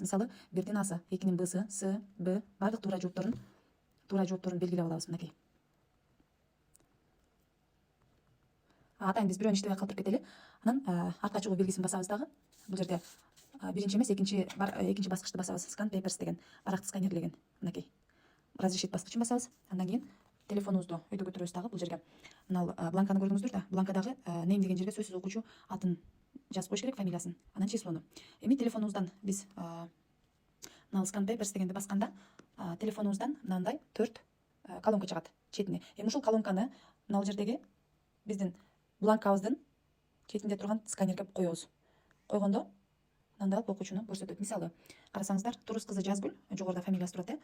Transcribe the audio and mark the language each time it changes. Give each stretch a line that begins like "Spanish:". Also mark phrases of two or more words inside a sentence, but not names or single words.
Kyrgyz: Мисалы, бирдин Асы, экинин Бсы, С, Б, баардык туура жоопторун белгилеп алабыз мынакей. Атайын биз бирөөнү иштебей калтырып кетели. Анан артка чыгуу белгисин басабыз дагы. Бул жерде биринчи эмес, экинчи баскычты басабыз.
English: Scan papers
Kyrgyz: деген, баракты сканерлеген. Мынакей. Разрешить баскычын басабыз. Андан кийин телефонубузду өйдө көтөрөбүз дагы. Бул жерге мына бланканы көрдүңүздөр да. Бланкадагы name деген жерге сөзсүз окуучу атын жазып коюш керек, фамилиясын, анан числону. Эми телефонубуздан биз мына
English: scan papers
Kyrgyz: дегенди басканда телефонубуздан мындай 4 колонка чыгат четине. Эми ушул колонканы мына жердеги биздин бланкабыздын четинде турган сканерге коебуз. Койгондо мындай алып окуучуну көрсөтөт. Мисалы, карасаңыздар, Турус кызы Жазгүл, жогоруда фамилиясы турат.